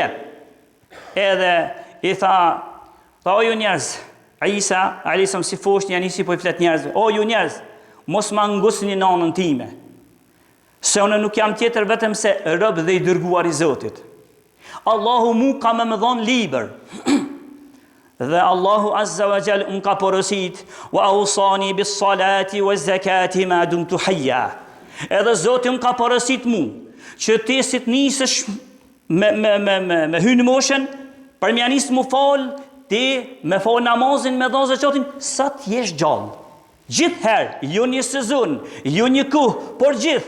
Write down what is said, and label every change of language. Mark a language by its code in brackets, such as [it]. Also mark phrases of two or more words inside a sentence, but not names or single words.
[sq] Edhe i tha o ju njerëz, Isa [ar] عليه السلام [sq] si foshnjë janë si po i flet njerëzve. O ju njerëz, mos ma ngusni nanën time. Se unë nuk jam tjetër vetëm se rob dhe i dërguar i Zotit. Allahu mu ka më dhon liber. Dhe Allahu [ar] عز وجل [sq] unë ka porosit [ar] وأوصاني بالصلاة والزكاة ما دمت حيا. [sq] Edhe Zoti unë ka porosit mu që ti si të nisësh me hynë moshën, për mja nisë mu fal, ti me fal namazin, me dhënë zakatin, sa t'jesh gjallë. Gjithherë, jo një sezon, jo një kuh, por gjithë.